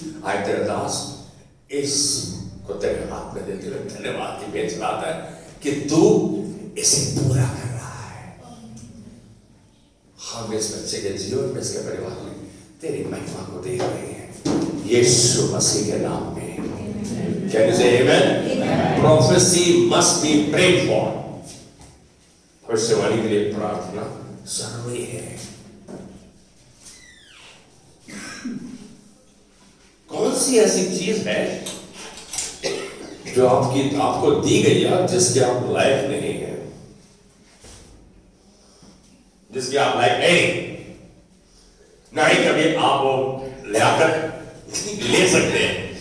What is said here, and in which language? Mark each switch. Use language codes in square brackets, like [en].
[hi] आए तेरे दास इस को तेरे हाथ में देते हुए धन्यवाद की भेंट चढ़ाता है कि तू इसे पूरा कर रहा है। हम इस बच्चे के जीवन में, इसके परिवार में तेरी महिमा को देख रहे हैं, यीशु मसीह के नाम में। [en] Can you say amen? Prophecy must be prayed for. [hi] भविष्यवाणी के लिए प्रार्थना जरूरी है। कौन सी ऐसी चीज है जो आपको दी गई है जिसके आप लायक नहीं है, जिसके आप लायक नहीं कभी आप वो लाकर ले सकते हैं?